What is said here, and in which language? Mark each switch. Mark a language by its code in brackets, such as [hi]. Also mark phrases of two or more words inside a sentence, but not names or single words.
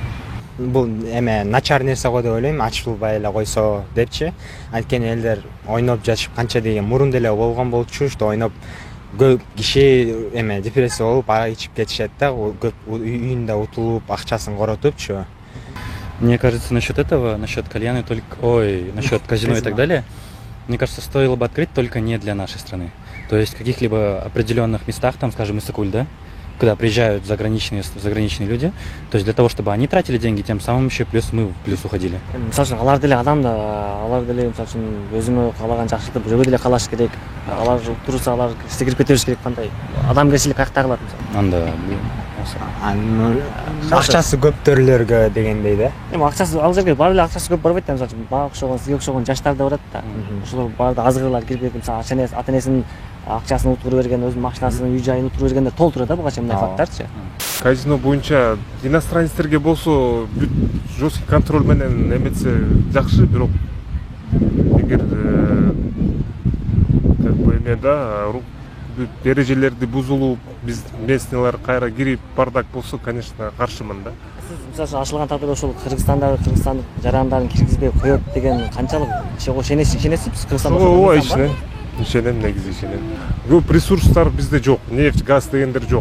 [ky] Бул эме начар нерсе го деп ойлойм, ачылбай эле койсо депчи. Анткени элдер ойноп жатышып канча деген мурун деле болгон болчу, что ойноп көп киши эме депрессия болуп арак ичип кетишет да, көп үйүндө утулуп акчасын коротупчу. [ru] Мне кажется, насчет этого, насчет кальяна насчет казино и так далее, мне кажется, стоило бы открыть только не для нашей страны. То есть в каких-либо определенных местах, там, скажем, Иссык-Куль, да, когда приезжают заграничные люди, то есть для того, чтобы они тратили деньги, тем самым еще плюс мы в плюс уходили. [ky] Мисалы үчүн алар деле адам да, алар деле мисалы үчүн өзүнө каалаган жакшылыктып жөбө деле калаш керек. Алар турса алар иште кирип кете бериш керек, кандай адамгерчилик каякта кылат мисалы. Анда Акчасы көптөрлөргө дегендей да. Эми акчасы ал жерге баары эле акчасы көп барбайт да, мисалы үчүн мага окшогон, сизге окшогон жаштар да барат да. Ошолор баары да азгырлар кирип кетип, мисалы ата энесинин акчасын утуруп берген, өзүнүн машинасын, үй жайын утуруп бергенде толтурат да буга мындай факттарчы. Казино боюнча иностранецтерге болсо бүт [ru] жесткий контроль [ky] менен эметсе жакшы, бирок эгер [ru] как бы [ky] эме да эрежелерди бузулуп, биз местныйлар кайра кирип бардак болсо, конечно, каршымын да. Сиз мисалы ачылган тагдырда ошол кыргызстандагы кыргызстандык жарандарын киргизбей коет деген канчалык ишенесизби? Кыргызстанда ооба ишенем, негизи ишенем. Көп ресурстар бизде жок, нефть, газ дегендер жок.